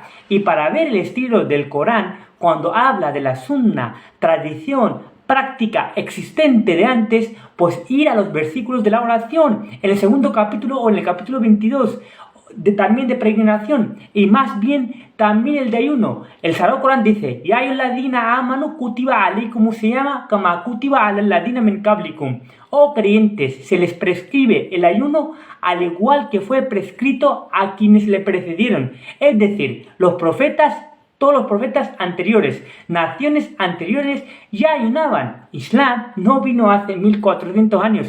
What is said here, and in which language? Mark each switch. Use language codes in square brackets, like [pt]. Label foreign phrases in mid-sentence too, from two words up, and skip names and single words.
[es] Y para ver el estilo del Corán, cuando habla de la sunna, tradición, práctica existente de antes, pues ir a los versículos de la oración, en el segundo capítulo o en el capítulo 22, también de peregrinación, y más bien también el de ayuno. El Sagrado Corán dice: [ar] يا أيها الذين آمنوا كتب عليكم الصيام كما كتب على الذين من قبلكم. [es] Oh creyentes, se les prescribe el ayuno al igual que fue prescrito a quienes le precedieron. Es decir, todos los profetas anteriores, naciones anteriores ya ayunaban. Islam no vino hace 1400 años.